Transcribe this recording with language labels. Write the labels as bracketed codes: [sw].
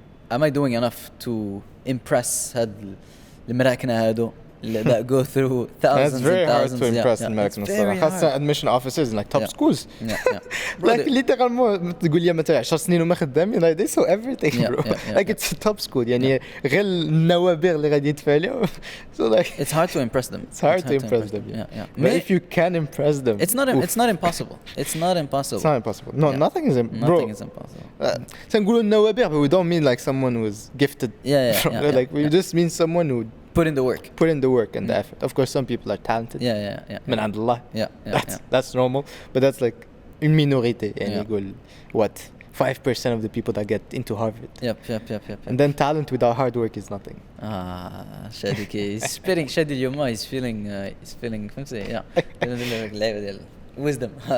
[en] Am I doing enough to impress [ar] هاد المراكنة هادو [en] that go through thousands and thousands? It's very hard to impress [ar] المراكنة الصراحة. خاصة [en] admission officers in like top schools. Like literally [ar] تقول لي مثلا 10 سنين وما خدامين, [en] like they saw everything, bro. Like it's a top school. [ar] يعني غير النوابغ اللي غادي يدفع لهم. [en] So like it's hard to impress them. It's hard to impress them. Yeah. But if you can impress them, it's not impossible. It's not impossible. No, nothing is impossible. Nothing is impossible. [ar] سنقولوا النوابغ, [en] but we don't mean like someone who is gifted. Like we just mean someone who put in the work and the effort. Of course, some people are talented. Yeah. [ar] من عند الله. [en] That's normal. But that's like [fr] une minorité. [ar] يعني يقول [en] what 5% of the people that get into Harvard. Yep. And then talent without hard work is nothing. Shadi he's spitting Shadi Yoma. He's feeling. فهمتي? [ar] اللعبة ديال wisdom.